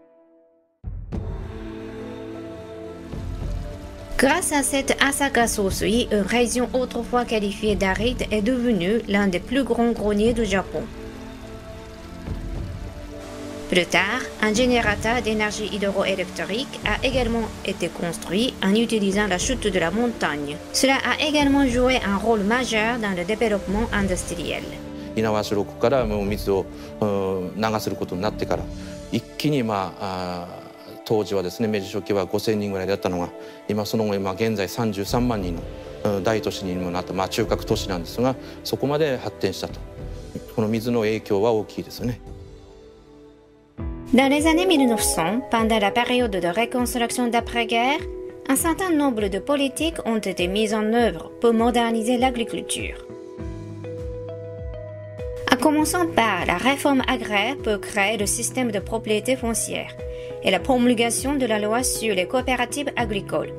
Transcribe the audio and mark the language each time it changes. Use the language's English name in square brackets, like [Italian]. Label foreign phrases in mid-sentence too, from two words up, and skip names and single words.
[French] Grâce à cette Asaka Sōsui, une région autrefois qualifiée d'aride est devenue l'un des plus grands greniers du Japon. Plus tard, un générateur d'énergie hydroélectrique a également été construit en utilisant la chute de la montagne. Cela a également joué un rôle majeur dans le développement industriel. [Japanese] 猪苗代湖からもう水を流せることになってから一気に当時はですね明治初期は5000人ぐらいだったのがその後現在33万人の大都市にもなった中核都市なんですがそこまで発展したとこの水の影響は大きいですね。 [French] Dans les années 1900, pendant la période de reconstruction d'après-guerre, un certain nombre de politiques ont été mises en œuvre pour moderniser l'agriculture. En commençant par la réforme agraire pour créer le système de propriété foncière et la promulgation de la loi sur les coopératives agricoles.